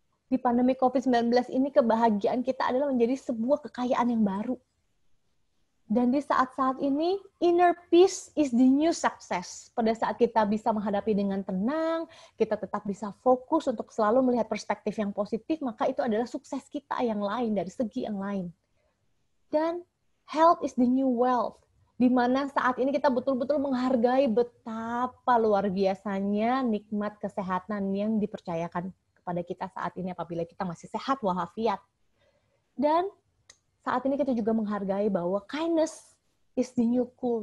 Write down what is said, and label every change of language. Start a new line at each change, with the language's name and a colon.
Indonesian: Di pandemi COVID-19 ini, kebahagiaan kita adalah menjadi sebuah kekayaan yang baru. Dan di saat-saat ini,
English: inner peace is the new success.
Indonesian: Pada saat kita bisa menghadapi dengan tenang, kita tetap bisa fokus untuk selalu melihat perspektif yang positif, maka itu adalah sukses kita yang lain, dari segi yang lain. Dan
English: health is the new wealth.
Indonesian: Di mana saat ini kita betul-betul menghargai betapa luar biasanya nikmat kesehatan yang dipercayakan kepada kita saat ini apabila kita masih sehat walafiat. Dan saat ini kita juga menghargai bahwa
English: kindness is the new cool.